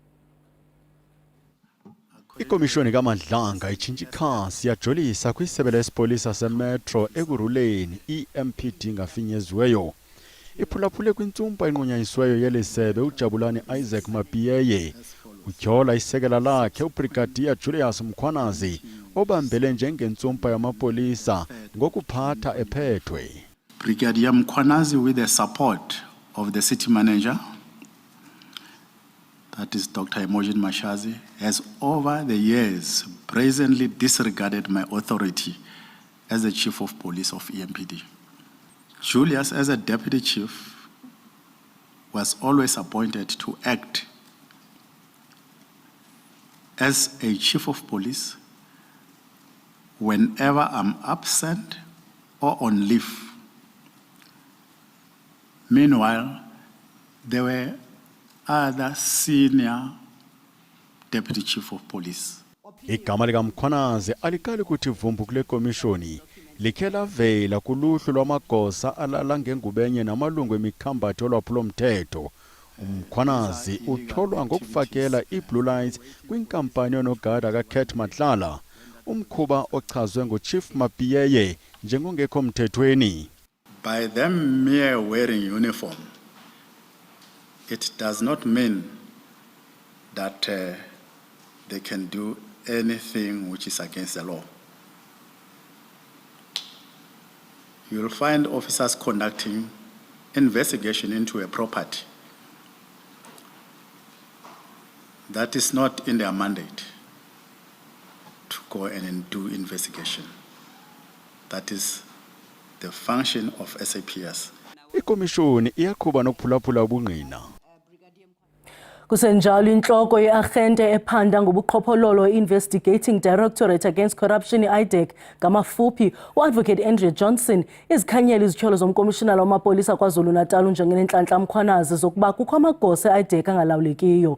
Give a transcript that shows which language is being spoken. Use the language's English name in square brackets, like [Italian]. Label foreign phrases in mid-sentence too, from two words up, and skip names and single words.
[Xhosa] Ikomishoni kaMadlanga itshintsha ikhasi yajolisa kwisebe lespolisa seMetro eKuruleni EMPD ngafinyeziweyo. Iphulaphule kwintsumpa enqunyanyisiweyo yelisebe uJabulani Isaac Mapiyeye. Utyhola isekela lakhe uBrigadier Julius Mkhwanazi obambele njengentsumpa yamapolisa ngokuphatha ephethwe. [English] Brigadier Mkhwanazi, with the support of the city manager, that is Dr. Imogen Mashazi, has over the years brazenly disregarded my authority as the Chief of Police of EMPD. Julius, as a Deputy Chief, was always appointed to act as a Chief of Police whenever I'm absent or on leave. Meanwhile, there were other senior Deputy Chief of Police. [Xhosa] Igama likaMkhwanazi alikali kuthi vumbu kule komishoni likhe lavela kuluhlu lwamagosa alala ngengubenye namalungu emikhambathi yolwaphulo-mthetho. uMkhwanazi utyholwa ngokufakela iBlue Lights kwinkampani yonogada kaKurt Matlala, umkhuba ochazwe nguChief Mapiyeye njengongekho mthethweni. [English] By them mere wearing uniform, it does not mean that they can do anything which is against the law. You will find officers conducting investigation into a property that is not in their mandate to go and do investigation. That is the function of SAPS. [Xhosa] Ikomishoni iyaqhuba nokuphulaphula ubungqina. Kusenjalo inhloko ye-arhente ephanda ngobuqhophololo Investigating Directorate Against Corruption i-IDEC ngamafuphi uAdvocate Andrea Johnson izikhanyela izityholo zomkomishinala wamapolisa KwaZulu-Natal unjengenenhlanhla Mkhwanazi zokuba kukho amagosa e-IDEC angalawulekiyo.